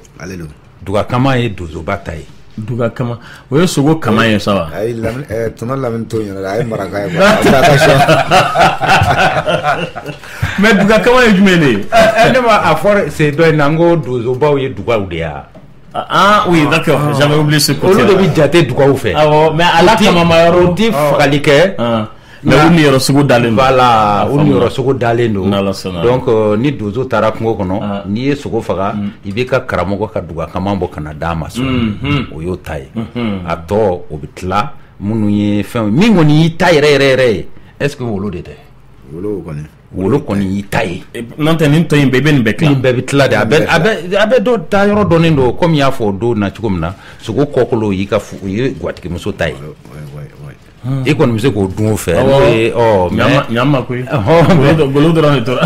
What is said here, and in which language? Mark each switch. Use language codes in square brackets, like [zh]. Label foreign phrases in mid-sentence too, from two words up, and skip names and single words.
[bm] ale don dugakama ye donsoba ta ye dugakama o ye sogo kama ye sa wa ayi tɔnɔ lamini t'o ɲɛna a ye maraka ye mais dugakama ye jumɛn de ye ne ma a fɔ c'est dɔ in na n ko donsobaw ye dugaw de ya [fr] oui d'accord j'avais oublié ce côté [bm] olu de bɛ jate dugaw fɛ mais ala kama ma yɔrɔ o tɛ fagali kɛ mais u niyɔrɔ sugu dalen don voilà u niyɔrɔ sugu dalen don donc ni donso taara kungo kɔnɔ n'i ye sogo faga i b'i ka karamɔgɔ ka dugakama bɔ ka na d'a ma so o y'o ta ye a tɔ o bɛ tila minnu ye fɛnw min kɔni y'i ta yɛrɛ ye [fr] est ce que [bm] wolo de tɛ wolo kɔni y'i ta ye n'o tɛ nin tɔ in bɛɛ i bɛ nin bɛɛ tila nin bɛɛ bɛ tila de a bɛ dɔ ta yɔrɔ dɔnnen don komi y'a fɔ o don na cogo min na sogo kɔkolo y'i ka o ye gwatigimuso ta ye i kɔni bɛ se k'o dun o fɛ n'o ye ɲama koyi golo dɔrɔn de tora